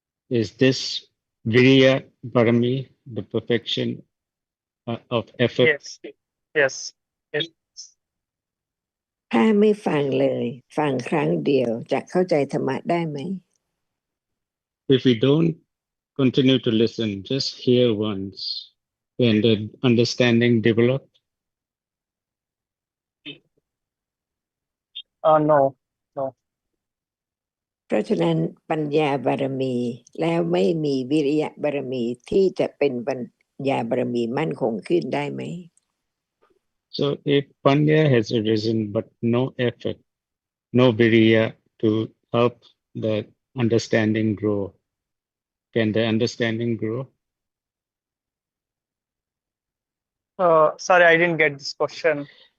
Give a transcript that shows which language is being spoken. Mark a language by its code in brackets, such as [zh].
[en] Is this Viriya Parami, the perfection of effort? Yes. [th] ถ้าไม่ฟังเลยฟังครั้งเดียวจะเข้าใจธรรมะได้ไหม [en] If we don't continue to listen, just hear once, can the understanding develop? No. [th] เพราะฉะนั้นปัญญาบารมีแล้วไม่มีวิริยะบารมีที่จะเป็นปัญญาบารมีมั่นคงขึ้นได้ไหม [en] So if Panya has arisen but no effort, no viriya to help the understanding grow, can the understanding grow? Sorry, I didn't get this question.